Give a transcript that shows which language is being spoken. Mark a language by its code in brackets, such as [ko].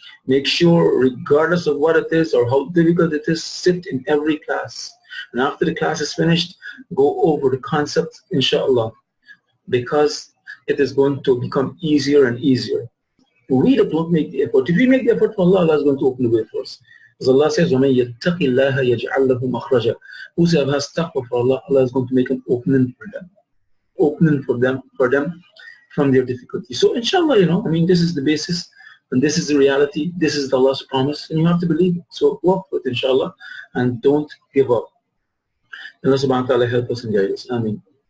[en] Make sure, regardless of what it is or how difficult it is, sit in every class, and after the class is finished, go over the concept, inshallah, because it is going to become easier and easier. We don't make the effort. If we make the effort for Allah, Allah is going to open the way for us. As Allah says, [ar] وَمَنْ يَتَّقِ اللَّهَ يَجْعَلْ لَهُ مَخْرَجًا. [en] Whosoever has taqwa for Allah, Allah is going to make an opening for them from their difficulty. So inshallah, this is the basis, and this is the reality, this is Allah's promise, and you have to believe it. So work with it, inshallah, and don't give up. Allah subhanahu wa ta'ala help us and guide us. Ameen.